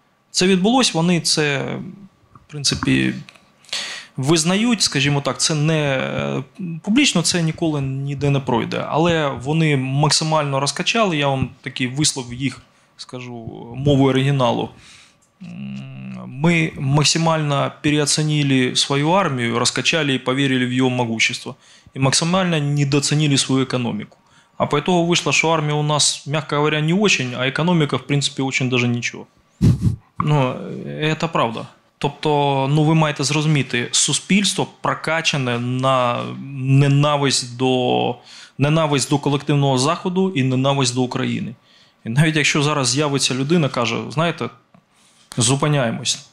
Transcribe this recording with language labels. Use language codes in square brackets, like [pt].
[uk] Це відбулось, вони це, в принципі, визнають, скажімо так, це не публічно, це ніколи ніде не пройде. Але вони максимально розкачали, я вам такий вислов їх, скажу, мовою оригіналу. [ru] Мы максимально переоценили свою армию, раскачали и поверили в ее могущество. И максимально недооценили свою экономику. А по итогу вышло, что армия у нас, мягко говоря, не очень, а экономика, в принципе, очень даже ничего. Это правда. [uk] Тобто, ви маєте зрозуміти, суспільство прокачане на ненависть до колективного Заходу і ненависть до України. І навіть якщо зараз з'явиться людина, каже, знаєте, зупиняємось.